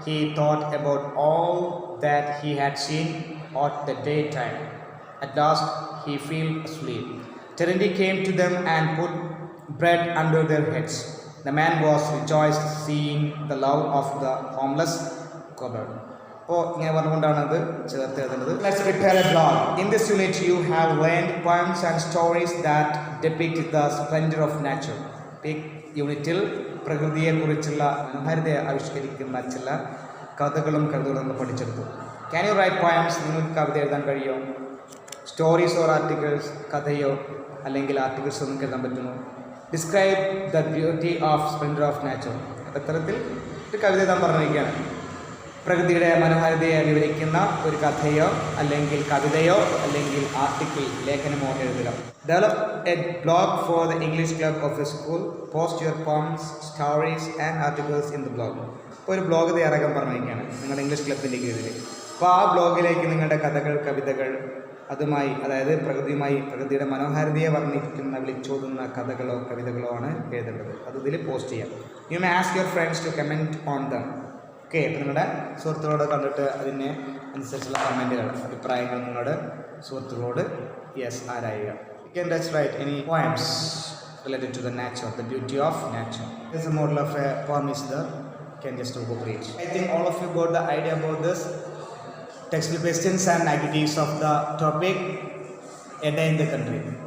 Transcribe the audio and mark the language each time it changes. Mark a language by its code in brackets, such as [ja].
[en] He thought about all that he had seen at the daytime. At last he fell asleep. Terendi came to them and put bread under their heads. The man was rejoiced seeing the love of the homeless cobbler. [ml] അപ്പോൾ ഇങ്ങനെ പറഞ്ഞുകൊണ്ടാണ് അത് ചേർത്ത് എഴുതുന്നത്. [en] Let's prepare a blog. In this unit you have learned poems and stories that depict the splendor of nature. [ml] ഈ യൂണിറ്റിൽ പ്രകൃതിയെക്കുറിച്ചുള്ള മനോഹാരിതയെ ആവിഷ്കരിക്കുന്ന ചില കഥകളും കവിതകളും നമ്മൾ പഠിച്ചെടുത്തു. [en] Can you write poems? [ml] നിങ്ങൾക്ക് കവിത എഴുതാൻ കഴിയുമോ? സ്റ്റോറീസ് ഓർ ആർട്ടിക്കിൾസ്, കഥയോ അല്ലെങ്കിൽ ആർട്ടിക്കിൾസോ നിങ്ങൾക്ക് എഴുതാൻ പറ്റുമോ? [en] Describe the beauty of splendour of nature. [ml] അപ്പോൾ ഇത്തരത്തിൽ ഒരു കവിത എഴുതാൻ പറഞ്ഞിരിക്കുകയാണ്. പ്രകൃതിയുടെ മനോഹാരിതയെ വിവരിക്കുന്ന ഒരു കഥയോ അല്ലെങ്കിൽ കവിതയോ അല്ലെങ്കിൽ ആർട്ടിക്കിൾ, ലേഖനമോ എഴുതുക. [en] Develop a blog for the English club of a school. Post your poems, stories and articles in the blog. [ml] ഇപ്പോൾ ഒരു ബ്ലോഗ് തയ്യാറാക്കാൻ പറഞ്ഞിരിക്കുകയാണ് നിങ്ങളുടെ ഇംഗ്ലീഷ് ക്ലബിൻ്റെ കീഴിൽ. അപ്പോൾ ആ ബ്ലോഗിലേക്ക് നിങ്ങളുടെ കഥകൾ, കവിതകൾ, അതുമായി അതായത് പ്രകൃതിയുടെ മനോഹാരിതയെ വർണ്ണിക്കുന്ന വിളിച്ചോതുന്ന കഥകളോ കവിതകളോ ആണ് എഴുതേണ്ടത്. അത് ഇതിൽ പോസ്റ്റ് ചെയ്യാം. [en] You may ask your friends to comment on them. [ml] Okay, അപ്പോൾ നിങ്ങളുടെ സുഹൃത്തുക്കളോട് കണ്ടിട്ട് അതിന് അനുസരിച്ചുള്ള കമൻറ്റുകൾ, അഭിപ്രായങ്ങൾ നിങ്ങളുടെ സുഹൃത്തുക്കളോട് ആരായുക. [en] You can just write any poems related to the nature, the beauty of nature. There's a model of a poem is there. You can just go read. I think all of you got the idea about this. Textual questions and activities of the topic a day in the country.